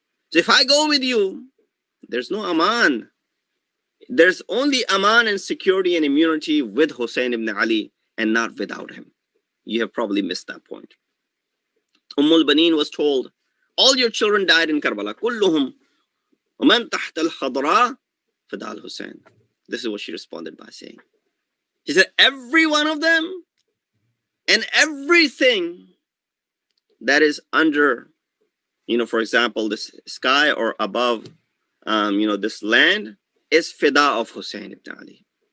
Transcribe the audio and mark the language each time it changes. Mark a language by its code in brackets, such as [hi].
[en] So if I go with you, there's no aman. There's only aman and security and immunity with Hussein ibn Ali and not without him. You have probably missed that point. Baneen was told, all your children died in Karbala. [ar] Kulluhum وَمَنْ تَحْتَ الْخَضْرَى فَدَى الْحُسَيْنِ. [en] This is what she responded by saying. She said, every one of them and everything that is under, for example, this sky or above, this land is fida of Hussein ibn Ali.